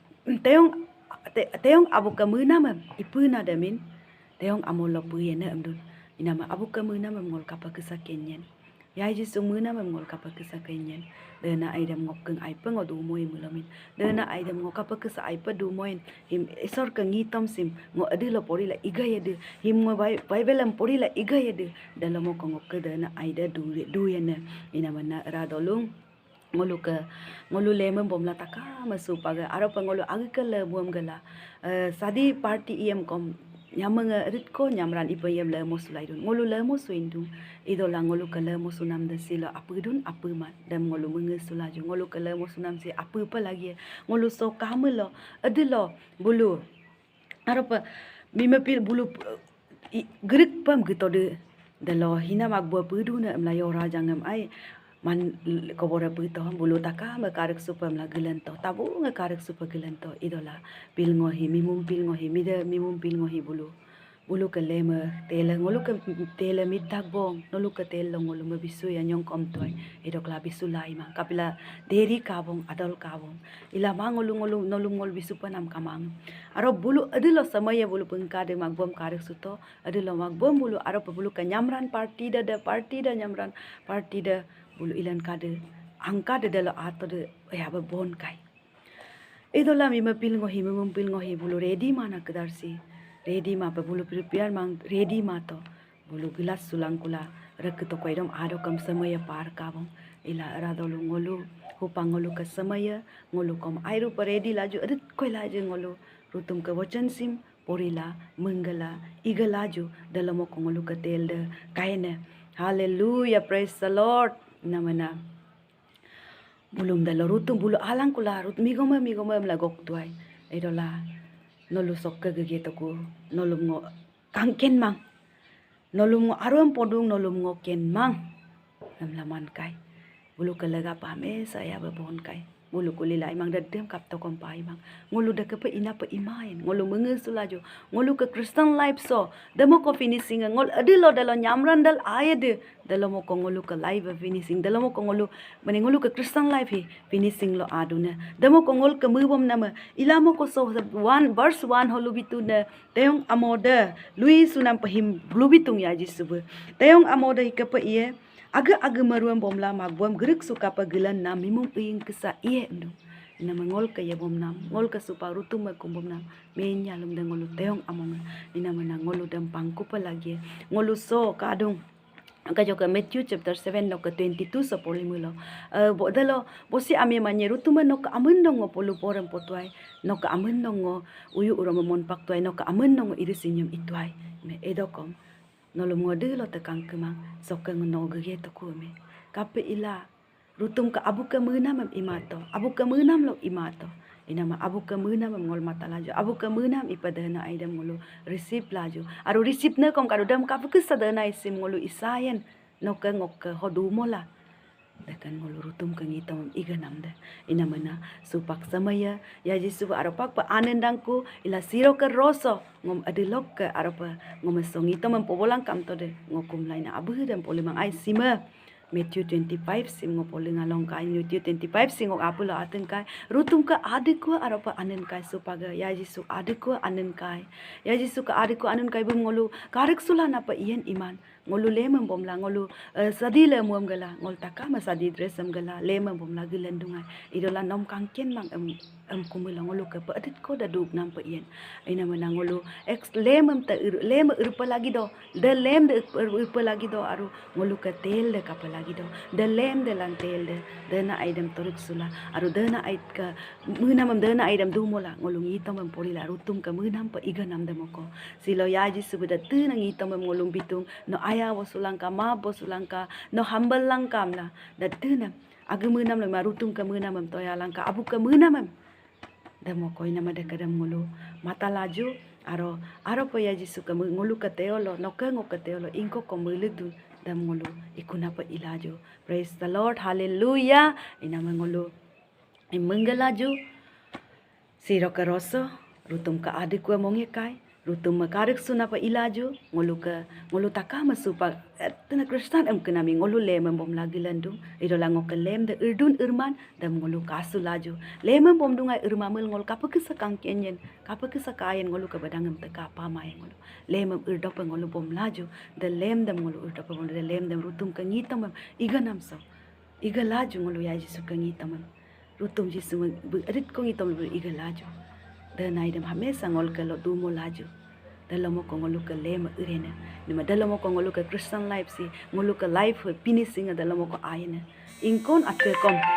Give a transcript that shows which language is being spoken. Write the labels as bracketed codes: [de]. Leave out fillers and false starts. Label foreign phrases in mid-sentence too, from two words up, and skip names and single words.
[adi] teong abu kamuna mam ipuna damin teong amol lo puyena amdun inama abu kamuna mam ngol kapa kesakenyen ya jisu muna memngol kapa kesa kenyen dana aidam ngokeng aipa ngodu moy mulamin dana aidam ngokapa kesa aipa du moin him esor ka ngitom sim ngo adila pori la iga yede him ngo baibelam pori la iga yede dalam ko ngok dana aida du yana ina mana radolung ngolu lemem bomla taka masu paga aro pangolu agikala buam gala sadi party kom nyamang rit ko nyamran ipayam le mosulai dun ngolu le mosuindu idola ngolu kala mosunam da sila apa dun apa mat dam ngolu mengesulaju ngolu kala mosunam si apa lagi ngolu so kamelo adilo bulu arapa mimapil bulu gerik pam gitode dalo hina magbo peduna mlayo rajangam ai man kobora pito bulu taka makarik supam la gelento tabu ngakarik supa gelento idola pil ngohi mimum pil ngohi mida mimum pil ngohi bulu ke lema tela ngolu ke tela midak bong nolu ke tela ngolu mabisu ya nyong kom toy idok la bisu lai ma kapila deri kabong adol kabong ila ma ngolu nolu bisu panam kamang aro bulu adilo samaya bulu pengkade magbom karik suto adilo magbom bulu aro bulu ke nyamran party da nyamran party da bulu ilan kade angka de dalo ato de ya bon kai idola mi mapil ngohi bulu ready mana kedarsi ready ma pa bulu prepare mang ready ma to bulu gelas sulang kula rek to koidom ado kam samaya par kabong ila radolu ngolu hupang ngolu ke samaya ngolu kom airu pa ready laju adet koi laju ngolu rutum ke wacan sim porila menggala iga laju dalam ko ngolu ke tel de kaina hallelujah [en] praise the Lord [adi] namana bulum dalo rutum bulu alang kula rut migoma melagok tuai idola nolu sok ke ko nolum ngo kangken mang nolum ngo arum podung nolum ngo ken mang namlaman kai bulu kalaga pame saya babon kai ngulu kulila imang dadem kap to kompai bang ngulu da ke pe ina pe imain ngulu mengesulaju ngulu ke [en] Christian life [adi] so demo ko finishing ngol adilo dalo nyamran dal ayede dalo mo ko ngulu ke [en] live finishing [adi] dalo mo ko ngulu mane ngulu ke [en] Christian life [adi] hi finishing lo aduna demo ko ngol ke mubom nama ilamo ko so 1 verse 1 holu bituna teong amoda lui sunam pahim blubitung ya jisubu teong amoda ikape iye aga maruam bomla magbuam gerik suka pagelan nam mimum ing kesa iye ndo ina mengol ka ya bom nam ngol ka supa rutum ma kum bom nam menya lum de ngolu teong among ina mena ngolu dam pangku pa lagi ngolu so kadung ka joka Matthew chapter 7 no ka 22 sa polimulo bo dalo bosi ami manye rutum no ka amun no polu porem potwai no ka amun no uyu uro mon paktwai no ka amun no irisinyum itwai me edokom nolom ngode lo tekang kemang sokeng no gege to kume kape ila rutum ka abu ka menam imato abu ka menam lo imato inama abu ka menam ngol mata laju abu ka menam ipadana aidam ngolo receive laju aru receive ne kom kadam ka ke sadana isim ngolo isayen no ka ngok hodu mola dekan ngolo rutum ka ngitam iganam de inamana supak samaya ya jisu arapak pa anendangku ila siro ka roso ngom adilok ka arapa ngom songi to mempobolang kam to de ngokum laina abu dan polimang ai sima Matthew 25 sim ngopoling along kai Matthew 25 singok apula aten kai rutum ka adikwa arapa anen kai supaga ya jisu adikwa anen kai ya jisu ka adikwa anen kai bum ngolu karek sulana pa ien iman ngolu lemem bomla ngolu sadile muam gala ngol taka ma sadi dresam gala lemem bomla gelendungai idola nom kangken mang kumula ngolu ka pa adit ko da dug nam pa ien ina mana ngolu ex lemem ta lem urpa lagi do de lem de urpa lagi do aru ngolu ka tel de ka lagi do de lem de lang tel de na aidam toruk sula aru de na ait ka munam de na aidam dumola ngolu ngitam mem polila rutum ka munam pa iganam de moko silo yaji subada tu na ngitam mem ngolum bitung no aya wasulangka ma bosulangka no hambal langkam la da tu na aga munam le marutum ka munam mem toya langka abu ka munam mem da moko ina mada kadam ngolu mata laju aro pa yaji suka ngolu ka teolo no ka ngok ka teolo ingko ko muludu dam ngolu ikuna pa ilajo [en] praise the lord [adi] hallelujah ina mangolu imengalaju siro ka roso rutum ka adikwa mongekai rutum makarik suna pa ilaju ngolu taka masupa tena kristan kenami ngolu lem bom lagi landung idola ngok lem de urdun irman dam ngolu kasu laju lem bom dungai irmamel ngol kapa kesakang kenyen kapa kesakayen ngolu ka badangam te kapa mai ngolu lem urdop ngolu bom laju de lem dam ngolu urdop bom de lem dam rutum ka ngitam iganam so iga laju ngolu ya jisu ka ngitam rutum jisu adit ko ngitam iga laju dan ai dam hamesa ngol ka lo dumo laju dalam mo ko ngolu ka lema irena ni ma dalam mo ko ngolu ka [en] Christian life [adi] si ngolu ka [en] life finishing [adi] dalam mo ko ayena ingkon atkom